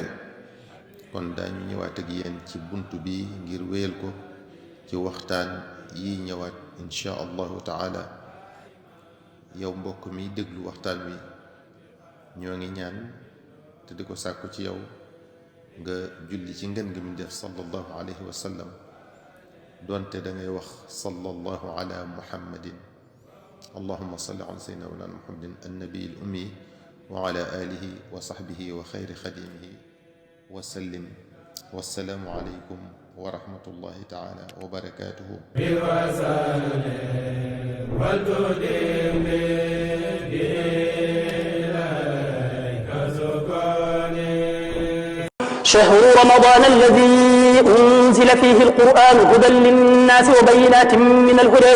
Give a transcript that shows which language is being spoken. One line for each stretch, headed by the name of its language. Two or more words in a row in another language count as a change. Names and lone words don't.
Wolof: kon daañu ñëwaat ak yéen ci bunt bi ngir wéyal ko ci waxtaan yi ñëwaat
Arabic: إن شاء الله تعالى.
Wolof: yow mbokk mi déglu waxtaan wi ñoo ngi ñaan te di ko sàkku ci yow nga julli ci ngën gi mu def
Arabic: صلى الله عليه وسلم,
Wolof: doonte da ngay wax
Arabic: صلى الله على محمد. اللهم صل على سيدنا ومولانا محمد النبي الأمي وعلى آله وصحبه وخير خادمه وسلم. والسلام عليكم ورحمة الله تعالى وبركاته. شهر رمضان الذي أنزل فيه القرآن هدى للناس وبينات من الهدى